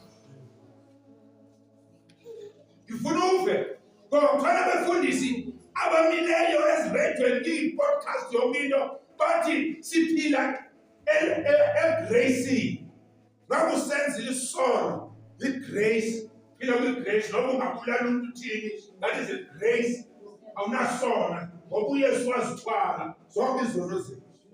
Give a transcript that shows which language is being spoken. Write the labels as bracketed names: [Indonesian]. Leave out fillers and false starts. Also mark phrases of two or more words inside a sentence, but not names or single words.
[Zulu] Ngifuna uve ngoba khona befundisi abamileyo ezirediweni kwi-podcast yonke into bathi siphila egracini. Ngakusenzile isono igrace, phila kwi-grace noma ungabulala umuntu uthini, [English] that is a grace. [Zulu] Awunasona ngoba uYesu wazithwala zonke izono zethu.